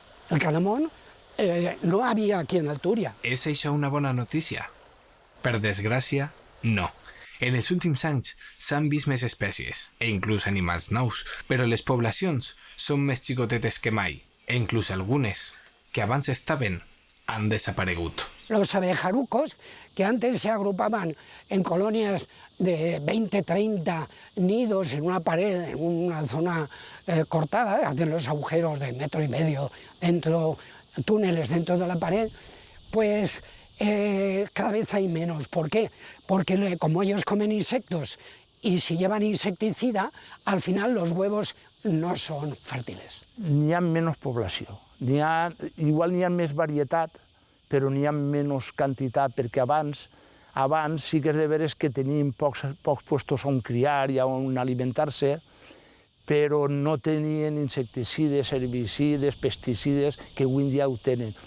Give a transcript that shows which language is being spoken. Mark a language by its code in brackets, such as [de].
[es] El calamón no había aquí en Alturia. [ca] És això una bona notícia? Per desgràcia, no. En els últims anys s'han vist més espècies, e inclús animals nous, però les poblacions són més xicotetes que mai, e inclús algunes, que abans estaven, han desaparegut. [es] Los abejarucos, que antes se agrupaban en colonias de 20, 30 nidos en una pared, en una zona cortada, hacen los agujeros de 1,5 metros dentro, túneles dentro de la pared, pues cada vez hay menos. ¿Por qué? Porque como ellos comen insectos y si llevan insecticida, al final los huevos no son fèrtils. [ca] N'hi ha menys població. Igual n'hi ha més varietat, però n'hi ha menys quantitat, perquè abans sí que és de veres que teníem pocs puestos on criar i on alimentar-se, però no tenien insecticides, herbicides, pesticides, que avui en dia ho tenen.